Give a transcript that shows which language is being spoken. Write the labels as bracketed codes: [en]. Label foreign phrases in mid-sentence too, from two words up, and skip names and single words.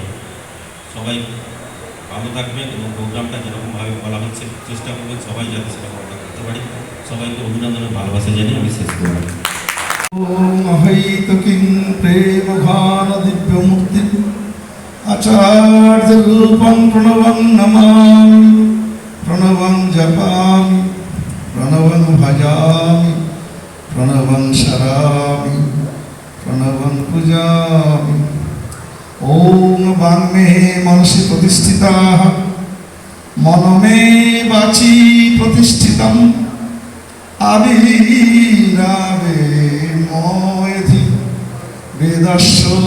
[bn] সবাই ভালো থাকবেন, এবং প্রোগ্রামটা যেরকমভাবে বলা হচ্ছে চেষ্টা করবেন সবাই যাতে সেরকম আমরা করতে পারি। সবাইকে অভিনন্দনের ভালোবাসা জানিয়ে আমি শেষ করব। [sa] ওম অহৈতুকিং প্রেম ঘন দিব্যমূর্তি আচার্য রূপং প্রণবং নমামি, প্রণবং জপামি, প্রণবং ভজামি, প্রণবং শরামি, প্রণবং পূজামি। ওম বাংমে মনসি প্রতিষ্ঠিতাঃ, মনমে বাচি প্রতিষ্ঠিতম, আবিরাবে ময়ধি বেদস্য